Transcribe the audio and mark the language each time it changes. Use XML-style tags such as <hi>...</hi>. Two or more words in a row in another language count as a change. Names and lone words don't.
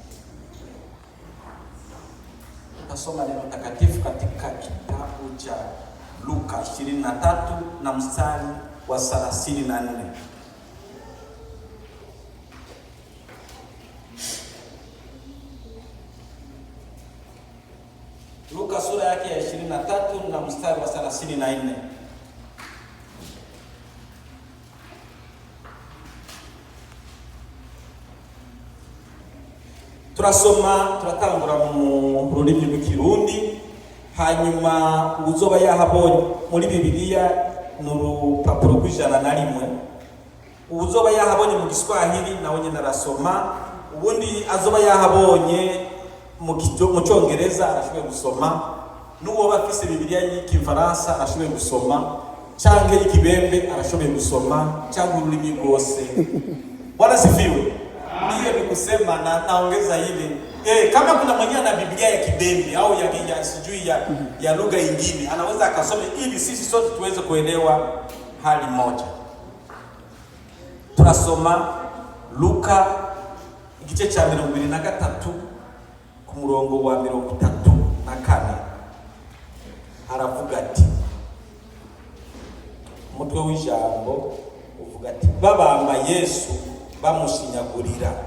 <sw>Tukasoma neno takatifu katika kitabu cha Luka 23 na mstari wa 34. Luka sura yake ya 23 na mstari wa 34.</sw> <rn>turatangura mu rurimi rw'ikirundi, hanyuma uzoba yahabonye muri Bibiliya n'urupapuro rw'101, uzoba yahabonye mu Giswahili nawe nyine arasoma, ubundi azoba yahabonye mu Cyongereza arashoboye gusoma, n'uwo bafise Bibiliya y'Ikifaransa arashoboye gusoma, cyangwa y'Ikibembe arashoboye gusoma, cyangwa ururimi rwose.</rn> <sw>Bwana sifiwe. Ndiyo nikusema na naongeza hili. Kama kuna mwenye na Biblia ya Kibembe au ya sijui ya lugha nyingine, anaweza akasome ili sisi sote tuweze kuelewa hali moja.</sw> <rn>Tunasoma Luka igice cha 23 ku murongo wa 34. Aravuga ati, umutwe w'ijambo uvuga ati babamba Yesu bamushinyagurira.</rn>